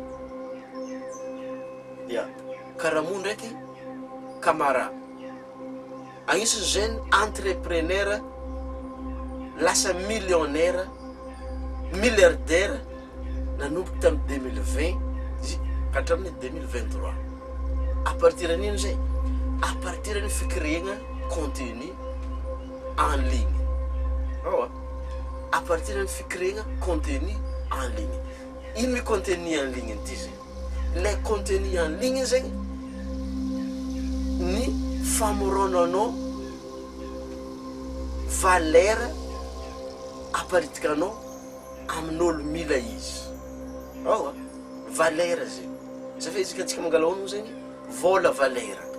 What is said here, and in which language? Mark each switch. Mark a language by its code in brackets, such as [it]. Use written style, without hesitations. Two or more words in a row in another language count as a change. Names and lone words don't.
[mg] Karamo ndraiky Kamara. Agnisan'ny [fr] jeune entrepreneur [mg] lasa [fr] millionnaire, milliardaire [mg] nanomboky tamin'ny 2020 hatramin'ny 2023. [fr] À partir [mg] d'an'ino zay? [fr] À partir de fikirihana contenu en ligne. À partir de fikirihana contenu en ligne. [mg] Ino mi [fr] contenu en ligne [mg] ity zay? [fr] Le contenu en ligne [mg] zay ny famoronanao valeur aparitikanao amin'olo mila izy. Valeur zay. Safa izy ka tsika mangalaono zegny vola valeur.